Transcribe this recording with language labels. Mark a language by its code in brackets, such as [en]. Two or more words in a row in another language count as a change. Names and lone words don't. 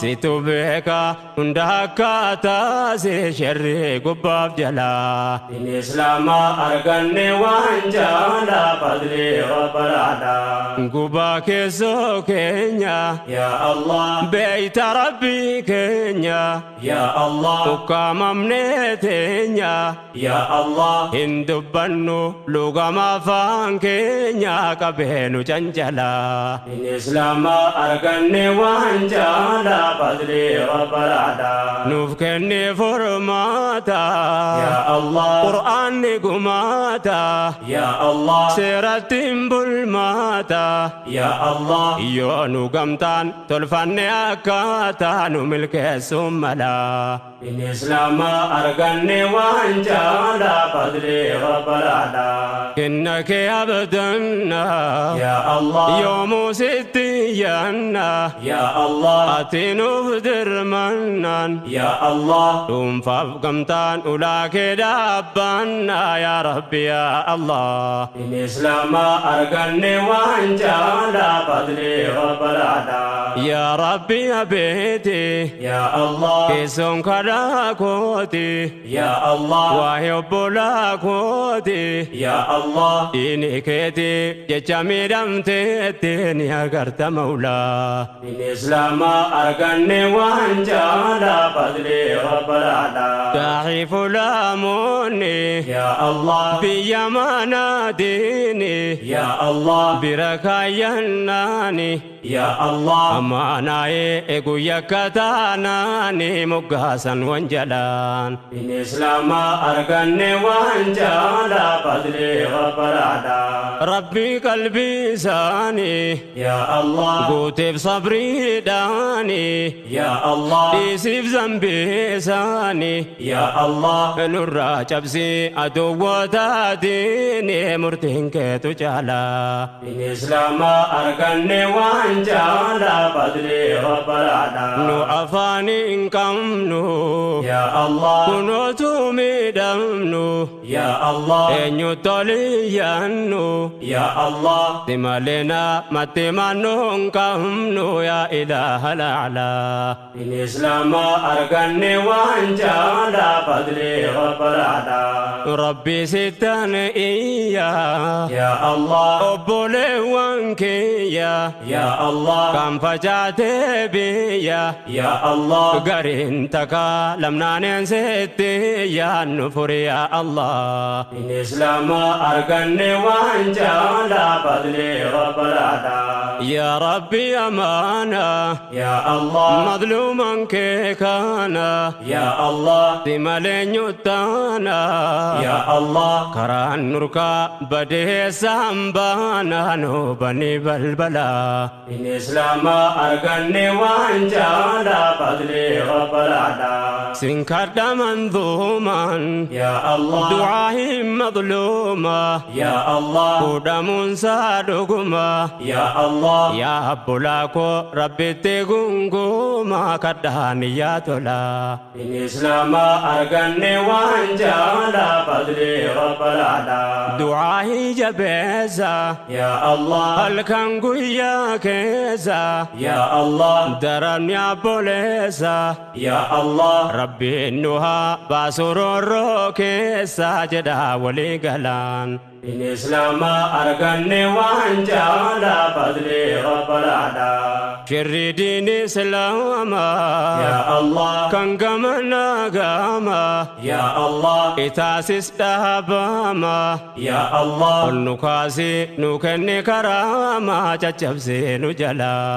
[om] Situ beeka hunda akka taasi sherri gubbaaf jala. Inni Islaama arganne waan jaala [ar] fadli Rabbalaadha. [om] Gubaa keessoo keenya. [ar] Ya Allah. [om] Beeyta Rabbi keenya. [ar] Ya Allah. [om] Ukkaamamnee teenya. [ar] Ya Allah. [om] Hin dubbannu lugama afaan keenya qabeenu cancala. Inni Islaama arganne waan jaala [ar] fadli Rabbalaadha. [om] Nuuf kenni furmaata. [ar] Ya Allah. [om] Qur'aanni gumaata. [ar] Ya Allah. [om] Seeratti hin bulmaata. [ar] Ya Allah. [om] Yoo nu gamtaan tolfanne akkaataa nu milkeessuun mala. Inni Islaama arganne waan jaala [ar] fadli Rabbalaadha. [om] Kenna kee abdanna. [ar] Ya Allah. [om] Yoomuu sitti yanna. [ar] Ya Allah. [om] Ati nuuf dirmannaan. [ar] Ya Allah. [om] Dhuunfaaf gamtaan ulaa kee dhaabbanna. [ar] Ya Rabbi, ya Allah. [om] Inni Islaama arganne waan jaala [ar] fadli Rabbalaadha. Ya Rabbi, abeeti. Ya Allah. [om] Keessoon kadhaa kooti. [ar] Ya Allah. [om] Waa'ee obbolaa kooti. [ar] Ya Allah. [om] Diini keeti jecha miidhamteetti ni agarta Mawlaa. Inni Islaama arganne waan jaala [ar] fadli Rabbalaadha. [om] Daa'ii fulaamoonni. [ar] Ya Allah. [om] Biyya manaa diini. [ar] Ya Allah. [om] Bira kaayyannaani. [ar] Ya Allah. [om] Amaanaa'ee eegu yakka taanaani moggaasan wanjalaan. Inni Islaama arganne waan jaala [ar] fadli Rabbalaadha. [om] Rabbi qalbii isaanii. [ar] Ya Allah. [om] Guuteef sabriidhaani. [ar] Ya Allah. [om] Dhiisiif zambii isaanii. [ar] Ya Allah. [om] Nurraa cabsii aduwwootaatiini murtiin keetu caala. Inni Islaama arganne waan jaala [ar] fadli Rabbalaadha. [om] Nu afaan hin qabnu. [ar] Ya Allah. [om] Kunootu miidhamnu. [ar] Ya Allah. [om] Eenyu toli yannu. [ar] Ya Allah. [om] Si malee na matti mannu hin qabnu. [ar] Ya Ilaaha Laalaa. [om] Inni Islaama arganne waan jaala [ar] fadli Rabbalaadha. [om] Rabbi sittan iyya. [ar] Ya Allah. [om] Obboleewwan kiyya. [ar] Ya Allah. [om] Kan facaate biyya. [ar] Ya Allah. [om] Gariin taka lamnaaneen seetti yaannu furi [ar] ya Allah. [om] Inni Islaama arganne waan jaala [ar] fadli Rabbalaadha. Ya Rabbi amaana. Ya Allah. [om] Madluuman kee kana. [ar] Ya Allah. [om] Si malee nyuttaana. [ar] Ya Allah. [om] Karaan nurkaa badeessaan baana nu bani balbala. Inni Islaama arganne waan jaala [ar] fadli rabbalaadha. [om] Sin kadha manzuuman. [ar] Ya Allah. [om] Du'aa hin madluuma. [ar] Ya Allah. [om] Fuudhamuun saa dhuguma. [ar] Ya Allah. [om] Yaa abbolaa koo, Rabbitti gungumaa kadhaa niyyaa tola. Islaama arganne waan jaala [ar] badri Rabbal Alaa. [om] Du'aa hin jabeessa. [ar] Ya Allah. [om] Halkan guyyaa keessa. [ar] Ya Allah. [om] Daran ni abboleessa. [ar] Ya Allah. [om] Rabbiin nu haa baasu roorroo keessa jedha walii galaan. Din Islaamaa arganne waan jaalaa [ar] fadli Rabbalaadha. [om] Shirri din Islaamaa [ar] Ya Allah. [om] kan gamana gama. [ar] Ya Allah. [om] Itaasis dhaabama. [ar] Ya Allah. [om] Ol nu kaasi nu kenni karaama caccabsee nu jala.